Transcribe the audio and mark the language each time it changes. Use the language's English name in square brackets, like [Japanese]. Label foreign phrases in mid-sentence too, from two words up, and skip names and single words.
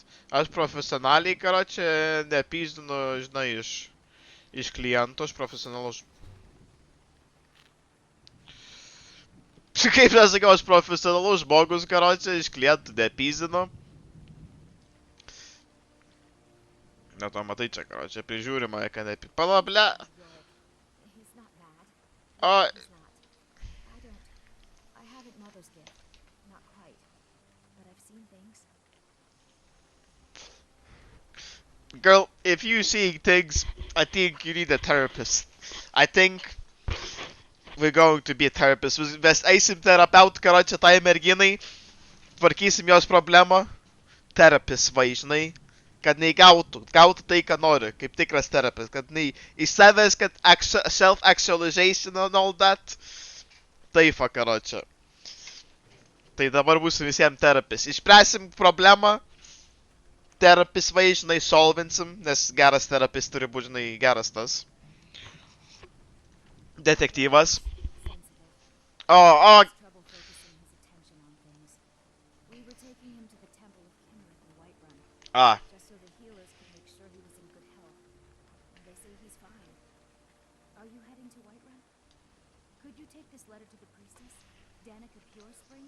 [Lithuanian] Aš profesionaliai, karočią, nepyzdinu, žinai, iš klientų, aš profesionalus. Kaip nesakiau, aš profesionalus žmogus, karočią, iš klientų nepyzdinu. Ne to matai čia, karočią, prižiūrima, kad nepyzdinu. Pala, ble. [English] He's not mad. O, He's not. I haven't mother's gift. Not quite. But I've seen things. girl, if you seeing things, I think you need a therapist. I think we're going to be a therapist. [Lithuanian] Mes eisim terapeut, karočią, tai merginai, tvarkysim jos problemą. Therapist, va, žinai, kad nei gautų tai, ką nori, kaip tikras therapist, kad nei iš savęs, kad [English] self-actualization and all that. [Lithuanian] Tai, fa, karočią. Tai dabar būsim visiems therapist. Išspręsim problemą. Therapist, va, žinai, solvinsim, nes geras therapist turi būti, žinai, geras tas. Detektyvas. [English] Oh. Trouble focusing his attention on things. We were taking him to the Temple of Kinnereth in Whiterun, Ah. just so the healers could make sure he was in good health. And they say he's fine. Are you heading to Whiterun? Could you take this letter to the priestess, Danica Purespring?